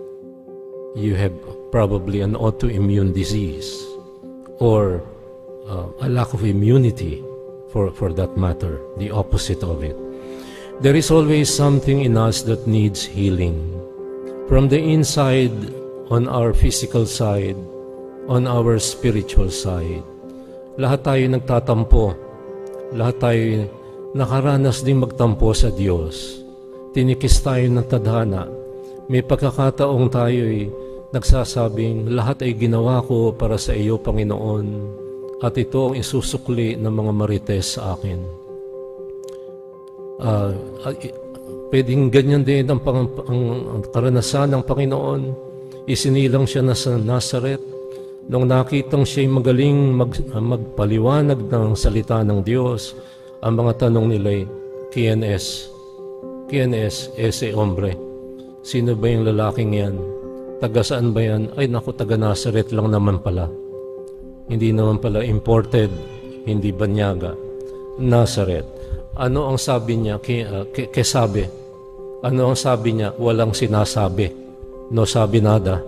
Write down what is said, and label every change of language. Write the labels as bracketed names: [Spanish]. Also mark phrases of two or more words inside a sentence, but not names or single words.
[English] You have probably an autoimmune disease or a lack of immunity for that matter, the opposite of it. There is always something in us that needs healing. From the inside, on our physical side, on our spiritual side. [Filipino] Lahat tayo nagtatampo. Lahat tayo nakaranas ding magtampo sa Diyos. Tinikis tayo ng tadhana. May pagkakataong tayo'y nagsasabing, lahat ay ginawa ko para sa iyo, Panginoon, at ito ang isusukli ng mga marites sa akin. Pwedeng ganyan din ang karanasan ng Panginoon. Isinilang siya na sa Nazareth. Nung nakitang siya'y magaling magpaliwanag ng salita ng Diyos, ang mga tanong nila'y, [Spanish] ¿Quién es? ¿Quién es ese hombre? [Filipino] Sino ba yung lalaking yan? Taga saan ba yan? Ay naku, taga Nazareth lang naman pala. Hindi naman pala imported, hindi banyaga. Nazareth. Ano ang sabi niya? Sabi. Ano ang sabi niya? Walang sinasabi. No sabi nada.